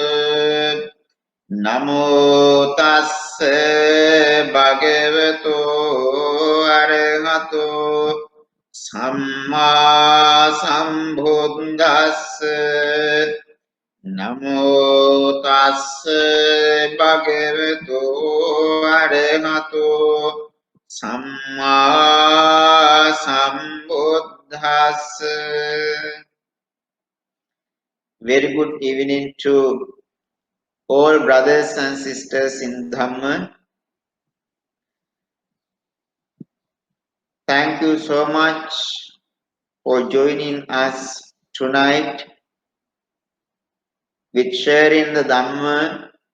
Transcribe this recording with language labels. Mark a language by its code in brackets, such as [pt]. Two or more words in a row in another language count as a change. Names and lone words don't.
[pi] Namo tassa bhagavato arahato samma sambuddhassa. Namo tassa bhagavato arahato samma sambuddhassa. [en] Very good evening to all brothers and sisters in Dhamma. Thank you so much for joining us tonight with sharing the Dhamma,